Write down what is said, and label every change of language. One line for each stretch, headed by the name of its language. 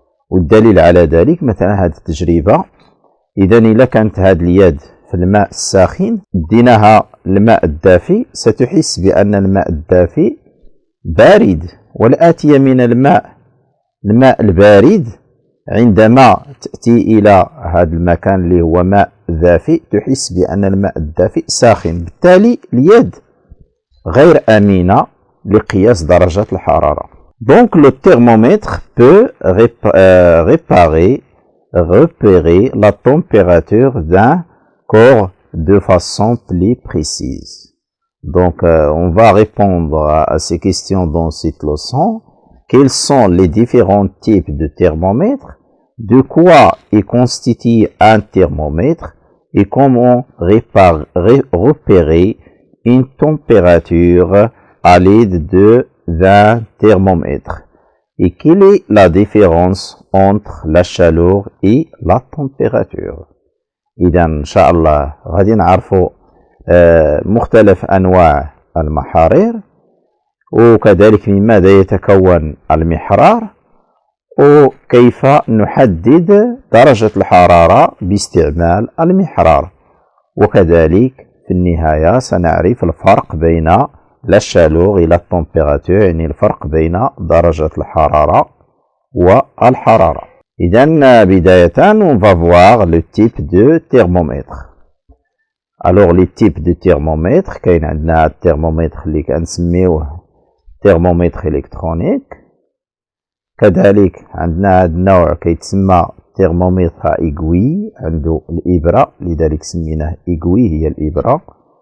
Arabic: والدليل على ذلك مثلا هذه التجربة، إذا كانت هذه اليد في الماء الساخن ديناها الماء الدافئ ستحس بأن الماء الدافئ بارد، والآتية من الماء البارد عندما تأتي إلى هذا المكان اللي هو ماء دافئ تحس بأن الماء الدافئ ساخن. بالتالي اليد غير أمينة لقياس درجة الحرارة.
French: Donc le thermomètre peut repérer la température d'un corps de façon plus précise. Donc on va répondre à ces questions dans cette leçon. Quels sont les différents types de thermomètres? De quoi est constitué un thermomètre? Et comment repérer une température à l'aide d'un thermomètre? Et quelle est la différence entre la chaleur et la température?
Arabic: إذا إن شاء الله غادي نعرفوا مختلف أنواع المحارير، وكذلك من ماذا يتكون المحرار، وكيف نحدد درجة الحرارة باستعمال المحرار. وكذلك في النهاية سنعرف الفرق بين
French: la chaleur et la température،
Arabic: يعني الفرق بين درجة الحرارة والحرارة. إذن بداية
French: on va voir le type de thermomètre. Alors les types de thermomètre،
Arabic: كاين عندنا الترمومتر اللي كنسميوه
French: thermomètre électronique،
Arabic: كذلك عندنا هذا النوع كيتسمى
French: thermomètre à aiguille،
Arabic: عنده الإبرة لذلك سميناه aiguille هي الإبرة.